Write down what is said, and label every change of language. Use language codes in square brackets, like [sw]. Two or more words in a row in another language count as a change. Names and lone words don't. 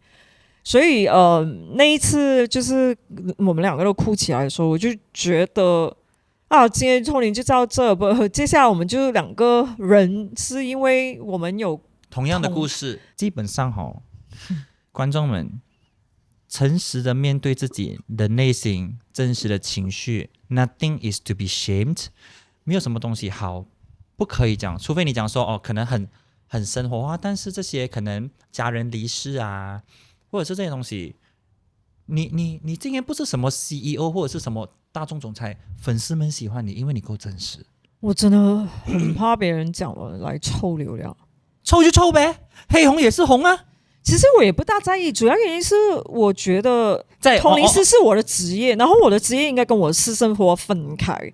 [zh] 所以那一次就是我們兩個都哭起來的時候，我就覺得今天通靈就到這，不，接下來我們就2個人，是因為我們有同樣的故事。基本上觀眾們誠實的面對自己的內心真實的情緒 ， [en] Nothing is to be shamed， [zh] 沒有什麼東西好不可以講，除非你講說可能很生活化，但是這些可能家人離世啊，或者是這些東西，你今天不是什麼 CEO 或者是什麼大眾總裁，粉絲們喜歡你，因為你夠真實。我真的很怕別人講我來湊流量，湊就湊唄，黑紅也是紅啊。其實我也不大在意，主要原因是我覺得通靈師是我的職業，然後我的職業應該跟我的私生活分開。